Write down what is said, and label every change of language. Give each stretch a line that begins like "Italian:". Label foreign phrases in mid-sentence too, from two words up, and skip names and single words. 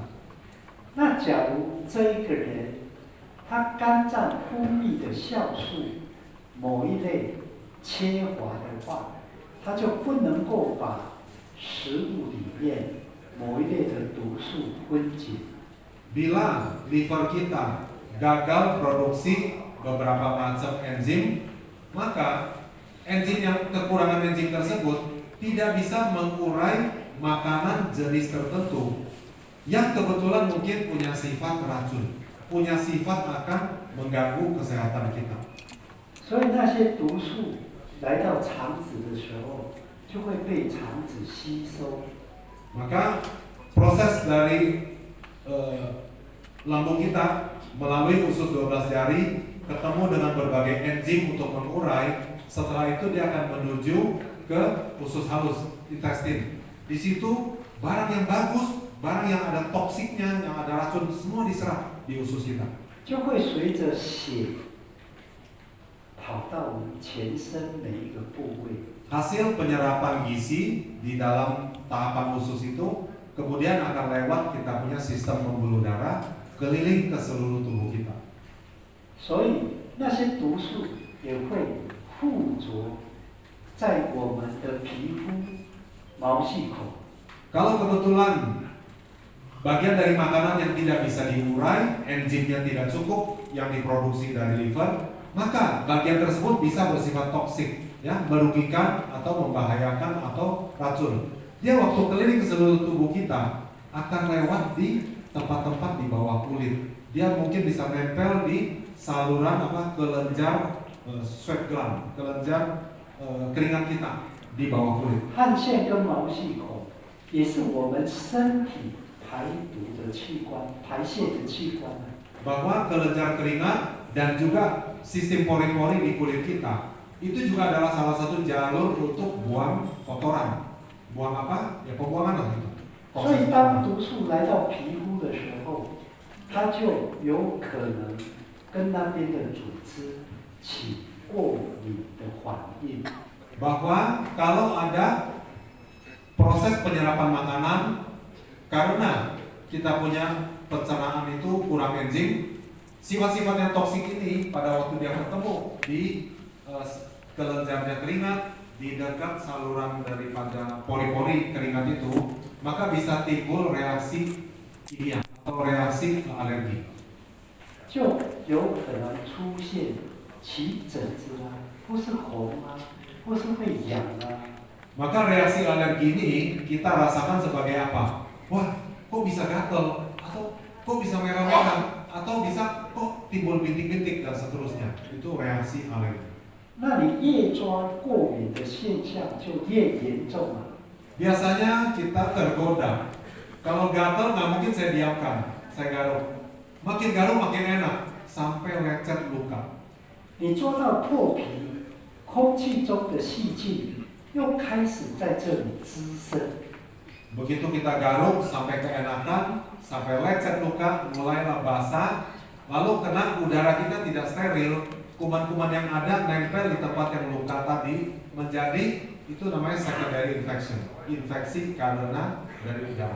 Chinese: 那假如这一个人，他肝脏分泌的酵素某一类缺乏的话，他就不能够把食物里面某一类的毒素分解。
Indonesian: Bila liver kita gagal produksi beberapa macam enzim, maka kekurangan enzim tersebut tidak bisa mengurai makanan jenis tertentu yang kebetulan mungkin punya sifat racun, punya sifat akan mengganggu kesehatan kita.
Chinese: 所以那些毒素来到肠子的时候，就会被肠子吸收。
Indonesian: Maka proses dari lambung kita melalui usus 12 jari ketemu dengan berbagai enzim untuk mengurai. Setelah itu dia akan menuju ke usus halus, intestin. Di situ barang yang bagus, barang yang ada toksiknya, yang ada racun, semua diserap di usus kita.
Chinese: 就会随着血跑到我们全身每一个部位。
Indonesian: Hasil penyerapan gizi di dalam tahapan usus itu kemudian akan lewat kita punya sistem pembuluh darah keliling ke seluruh tubuh kita.
Chinese: 所以那些毒素也会附着在我们的皮肤、毛细孔。
Indonesian: Kalau kebetulan bagian dari makanan yang tidak bisa diurai, enzimnya tidak cukup yang diproduksi dari liver, maka bagian tersebut bisa bersifat toksik, ya, merugikan atau membahayakan atau racun. Dia waktu keliling ke seluruh tubuh kita akan lewat di tempat-tempat di bawah kulit. Dia mungkin bisa nempel di saluran kelenjar
English: sweat gland,
Indonesian: kelenjar keringat kita di bawah kulit.
Chinese: 汗腺跟毛细孔也是我们身体排毒的器官、排泄的器官。
Indonesian: Bahwa kelenjar keringat dan juga sistem pori-pori di kulit kita itu juga adalah salah satu jalur untuk buang kotoran. Buang apa? Ya pembuangan lah gitu.
Chinese: 所以当毒素来到皮肤的时候，它就有可能跟那边的组织起过敏的反应。
Indonesian: Bahwa kalau ada proses penyerapan makanan karena kita punya pencernaan itu kurang enzim, sifat-sifat yang toksik ini pada waktu dia bertemu di kelenjarnya keringat, di dekat saluran daripada pori-pori keringat itu, maka bisa timbul reaksi kimia atau reaksi alergi.
Chinese: 就有可能出现起疹子啊，或是红啊，或是会痒啊。
Indonesian: Maka reaksi alergi ini kita rasakan sebagai apa? Wah, kok bisa gatel? Atau kok bisa merah-merah? Atau bisa kok timbul bintik-bintik dan seterusnya? Itu reaksi alergi.
Chinese: 那你越抓过敏的现象就越严重啊。
Indonesian: Biasanya kita tergoda. Kalau gatel nggak mungkin saya diamkan, saya garuk. Makin garuk makin enak, sampai lecet luka.
Chinese: 你抓到破皮、空空气中的细菌又开始在这里滋生。
Indonesian: Begitu kita garuk sampai keenakan, sampai lecet luka, mulailah basah, lalu kena udara kita tidak steril, kuman-kuman yang ada nempel di tempat yang luka tadi menjadi itu namanya
English: secondary infection,
Indonesian: infeksi karena dari udara.